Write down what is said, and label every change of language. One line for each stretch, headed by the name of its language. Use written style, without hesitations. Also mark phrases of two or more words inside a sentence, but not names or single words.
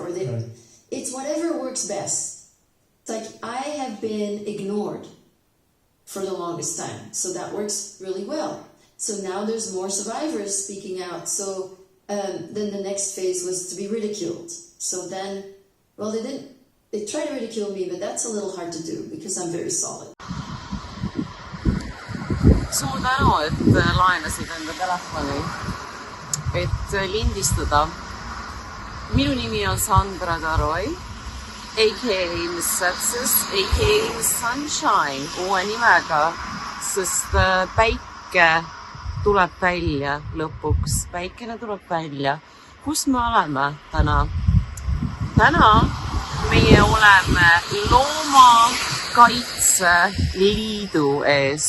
English: Or it's whatever works best. It's like, I have been ignored for the longest time, so that works really well. So now there's more survivors speaking out. So then the next phase was to be ridiculed. So then, well, they tried to ridicule me, but that's a little hard to do because I'm very solid.
Estonian: Suur tänu, et laenasid enda telefoni, et lindistada. Minu nimi on Sandra Taroi, a.k.a. Miss Sepsis, a.k.a. Miss Sunshine, uue nimega, sest päike tuleb välja lõpuks. Päikene tuleb välja. Kus me oleme täna? Täna meie oleme Loomakaitse Liidu ees.